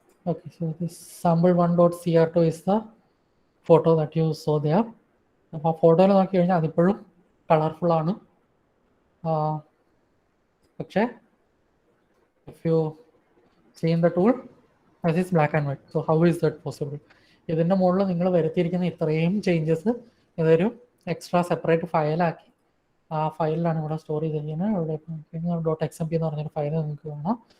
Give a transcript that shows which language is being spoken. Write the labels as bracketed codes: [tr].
[en] Okay, so this sample1.cr2 is the photo that you saw there. [ml] അപ്പോൾ ആ ഫോട്ടോയിൽ നോക്കി കഴിഞ്ഞാൽ അതിപ്പോഴും കളർഫുൾ ആണ്. പക്ഷേ [en] if you see in the tool, that is black and white. So how is that possible? [ml] ഇതിൻ്റെ മുകളിൽ നിങ്ങൾ വരുത്തിയിരിക്കുന്ന ഇത്രയും ചേഞ്ചസ് ഇതൊരു എക്സ്ട്രാ സെപ്പറേറ്റ് ഫയലാക്കി ആ ഫയലിലാണ് ഇവിടെ സ്റ്റോർ ചെയ്തിരിക്കുന്നത്. ഇവിടെ .xmp എന്ന് പറഞ്ഞൊരു ഫയൽ നിങ്ങൾക്ക് കാണാം.